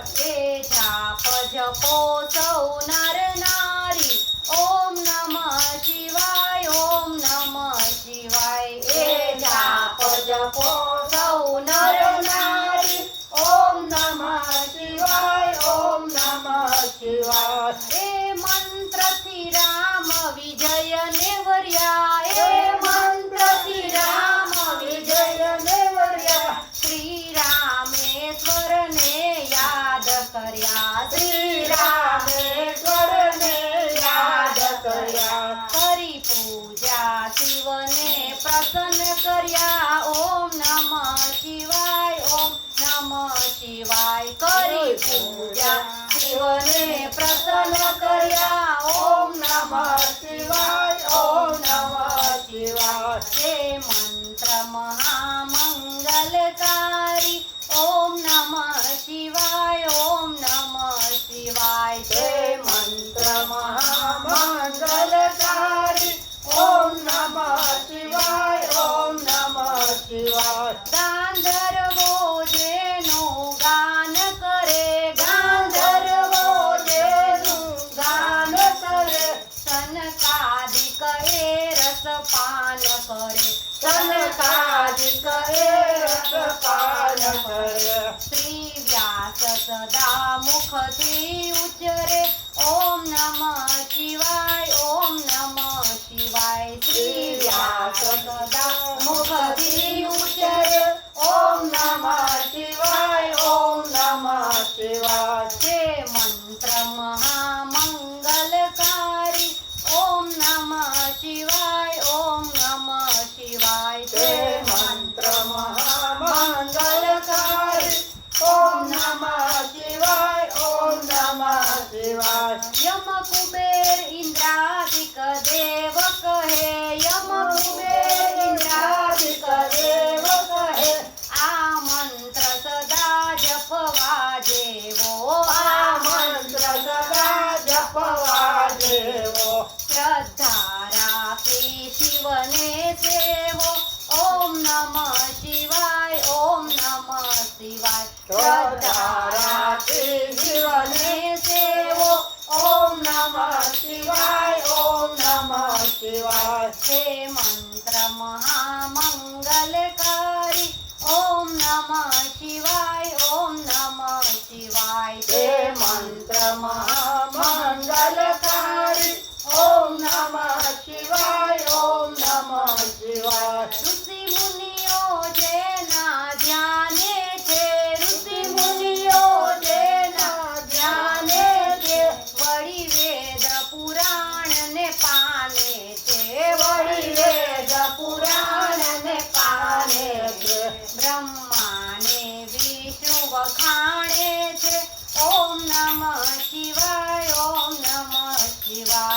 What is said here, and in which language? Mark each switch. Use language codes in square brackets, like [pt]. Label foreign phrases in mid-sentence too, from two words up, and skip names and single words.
[gu] એ જાપ જપો સૌ નર નારી [sa] ओम नमः शिवाय, ओम नमः शिवाय। [gu] એ જાપ જપો સૌ નર નારી [sa] ओम नमः शिवाय, ओम नमः शिवाय। [gu] એ મંત્ર થી રામ વિજય નેવર્યા, એ મંત્ર થી રામ વિજય નેવર્યા। શ્રી રામેશ્વર ને યાદ કર્યા, શ્રી રામેશ્વર ને યાદ કર્યા। કરી પૂજા શિવ ને પ્રસન્ન કર્યા [sa] ओम नमः शिवाय, ओम नमः शिवाय। [gu] કરી પૂજા શિવ ને પ્રસન્ન કર્યા [sa] ओम नमः शिवाय, ओम नमः शिवाय। [gu] હે મંત્ર મહામંગલકારી [sa] ओम नमः शिवाय, ओम नमः शिवाय। [gu] હે મંત્ર મહામંગલકારી [sa] ओम नमः शिवाय, ओम नमः शिवाय। [gu] ગાંધર્વો જેનું ગાન કરે, ગાંધર્વો જેનું ગાન કરે। સનકાદિક એ રસ પાન કરે, સનકાદિક એ રસ પાન કરે। શ્રી વ્યાસ સદા મુખ થી ઉચ્ચરે [sa] ओम नमः शिवाय, ओम नमः शिवाय। [gu] શ્રી વ્યાસ સદા મુખ થી ઉચ્ચરે [sa] ओम नमः शिवाय, ओम नमः शिवाय। [gu] હે મંત્ર મહામંગલકારી [sa] ओम नमः शिवाय, ओम नमः शिवाय। [gu] હે મંત્ર મહામંગલકારી [sa] ओम नमः शिवाय, ओम नमः शिवाय। [gu] યમ કુબેર ઇંદ્રાદિક દેવ કહે, યમ કુબેર ઇંદ્રાદિક દેવ કહે। આ મંત્ર સદા જપવા જેવો, આ મંત્ર સદા જપવા જેવો। શ્રદ્ધા રાખી શિવને સેવો [sa] ओम नमः शिवाय, ओम नमः शिवाय। [gu] શ્રદ્ધા રાખી શિવને સેવો [sa] ओम नमः शिवाय, ओम नमः शिवाय। [gu] હે મંત્ર મહામંગલકારી [sa] ओम नमः शिवाय, ओम नमः शिवाय। [gu] હે મંત્ર મહામંગલકારી [sa] ओम नमः शिवाय, ओम नमः शिवाय। [gu] ઋષિ મુનિયો જેના ધ્યાને છે, ઋષિ મુનિયો જેના ધ્યાને છે। वળી વેદ પુરાણ ને પાને છે, વળી વેદ પુરાણ ને પાને છે। બ્રહ્માને વિષ્ણુ વખાણે છે [sa] ओम नमः शिवाय, ओम नमः शिवाय।